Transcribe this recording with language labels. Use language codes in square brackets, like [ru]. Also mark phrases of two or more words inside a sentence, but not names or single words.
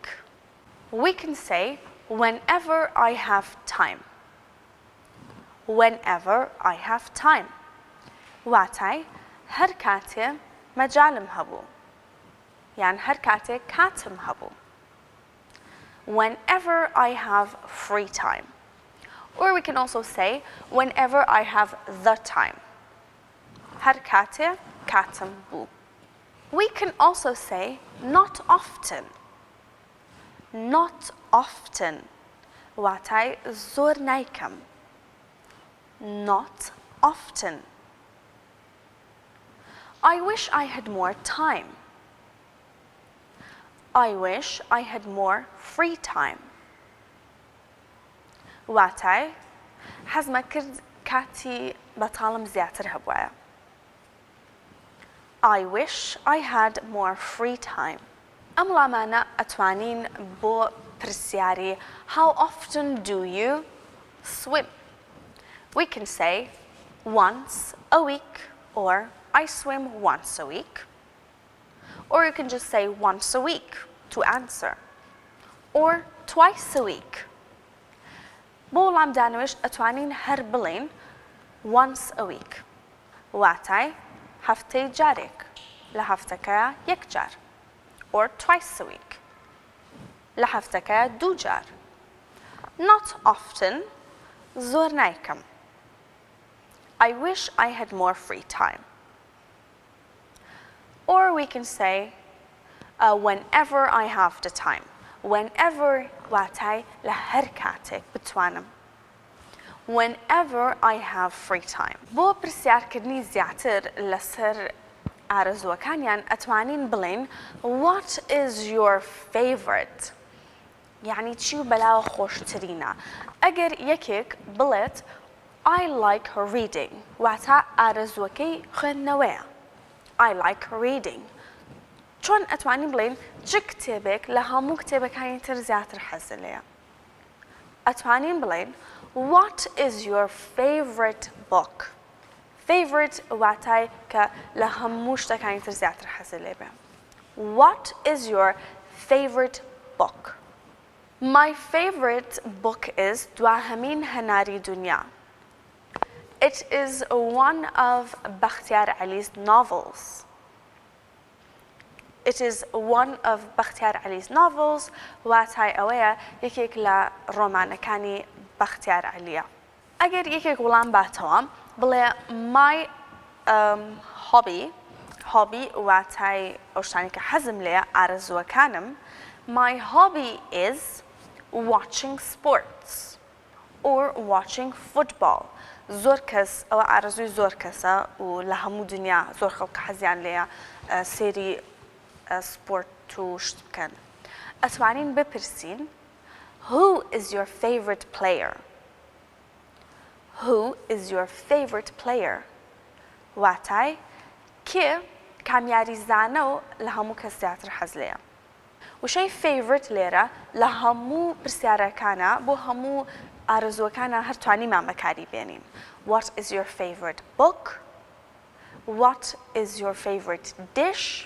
[en] We can say whenever I have time. Whenever I have time. [ckb] واتای هەر کاتێ مەجالم هەبوو. یان هەر کاتێ کاتم هەبوو. [en] Whenever I have free time. Or we can also say whenever I have the time. [ckb] هەر کاتێ کاتم بوو. [en] We can also say not often. Not often. [ckb] واتای زۆر نایکەم. [en] Not often. I wish I had more time. I wish I had more free time. [ckb] واتای حەزمە کرد کاتی بەتاڵم زیاتر هەبوایە. [en] I wish I had more free time. [ckb] ئەم وڵامانە ئەتوانین بۆ پرسیاری [en] How often do you swim? We can say once a week or I swim once a week. Or you can just say once a week to answer. Or twice a week. [ckb] بۆ وڵام دانەوێش ئەتوانین هەر بڵێن [en] once a week. [ckb] واتای هەفتەی جارێک لە هەفتەکەیە یەک جار. [en] Or twice a week. [ckb] لە هەفتەکەیە دوو جار. [en] Not often. [ckb] زۆر نایکەم. [en] I wish I had more free time. Or we can say whenever I have the time. [ckb] Whenever واتای لە هەر کاتێک بتوانم. [en] Whenever I have free time. [ckb] بۆ پرسیارکردنی زیاتر لەسەر ئارەزووەکانیان ئەتوانین بڵێن [en] What is your favorite? [ckb] یعنی چی و بەلاوە خۆشترینە. ئەگەر یەکێک بڵێت [en] I like reading. [ckb] واتە ئارەزووەکەی خوێندنەوەیە. [en] I like reading. [ckb] چۆن ئەتوانین بڵێن چ کتێبێک لە هەموو کتێبەکانی تر زیاتر حەزت لێیە. ئەتوانین بڵێن [en] What is your favorite book? [ckb] Favorite واتای کە لە هەموو شتەکانی تر زیاتر حەزت لێ بێ. [en] What is your favorite book? My favorite book is دواهەمین هەناری دونیا. It is one of Bakhtiar Ali's novels. It is one of Bakhtiar Ali's novels. [ckb] واتای ئەوەیە یەکێک لە ڕۆمانەکانی بەختیار عەلیە. ئەگەر یەکێک وڵام باتەوە بڵێ [en] my hobby [ckb] واتای ئەو شتانی کە حەزم لێیە ئارەزووەکانم [en] my hobby is watching sports or watching football. [ckb] زۆر کەس ئەوە ئارەزووی زۆر کەسە و لە هەموو دنیا زۆر خەڵک حەزیان لێیە سێری سپۆرت و شت بکەن. ئەتوانین بپرسین [en] Who is your favorite player? Who is your favorite player? [ckb] واتای کێ کامیاریزانە و لە هەموو کەس زیاتر حەز لێیە. وشەی favorite لێرە لە هەموو پرسیارەکانە بۆ هەموو ئارەزووەکانە هەر توانیمان بەکاری بێنین. [en] What is your favorite book? What is your favorite dish?